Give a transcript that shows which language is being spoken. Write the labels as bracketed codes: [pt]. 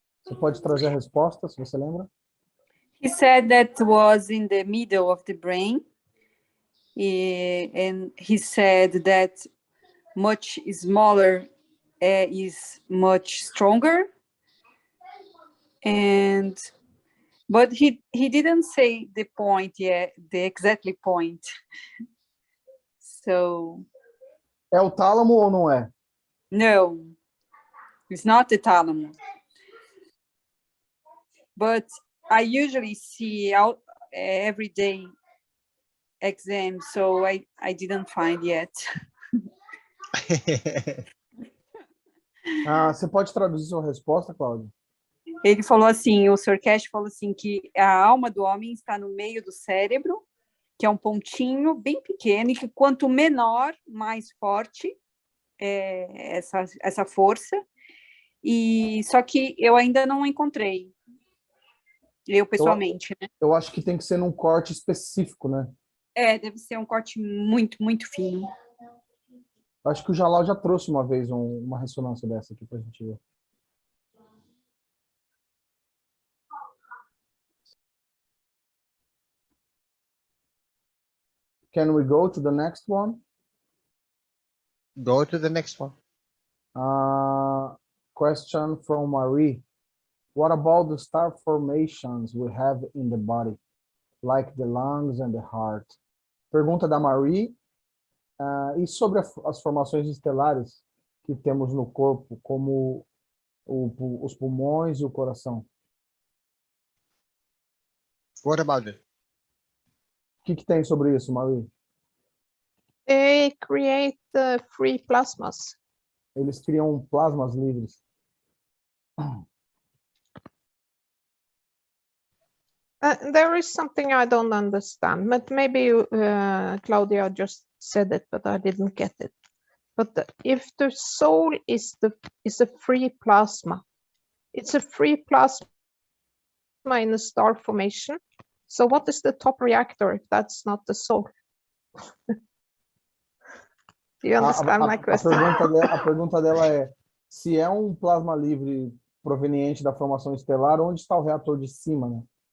[pt] Você pode trazer a resposta, se você lembra? [en] He said that was in the middle of the brain. And he said that much smaller is much stronger. But he didn't say the point yet, the exactly point. So [pt] É o tálamo ou não é? [en] no, it's not the thalamus. But I usually see out every day exam, so I didn't find yet. [pt] Você pode traduzir sua resposta, Cláudia? Ele falou assim, o Sr. Cash falou assim, que a alma do homem está no meio do cérebro, que é um pontinho bem pequeno, e que quanto menor, mais forte é essa força. E só que eu ainda não encontrei, eu pessoalmente, né? Eu acho que tem que ser num corte específico, né? Deve ser um corte muito, muito fino. Acho que o Jalal já trouxe uma vez uma ressonância dessa aqui pra gente ver. [en] Can we go to the next one? Go to the next one. Question from Marie. What about the star formations we have in the body, like the lungs and the heart? [pt] Pergunta da Marie. E sobre as formações estelares que temos no corpo, como os pulmões e o coração? [en] What about it? [pt] O que tem sobre isso, Marie? [en] They create the free plasmas. [pt] Eles criam plasmas livres. [en] There is something I don't understand, but maybe Claudia just said it, but I didn't get it. But if the soul is a free plasma, it's a free plasma in a star formation. So what is the top reactor if that's not the soul? Do you understand my question? [pt] A pergunta dela é: se é um plasma livre proveniente da formação estelar, onde está o reator de cima, né?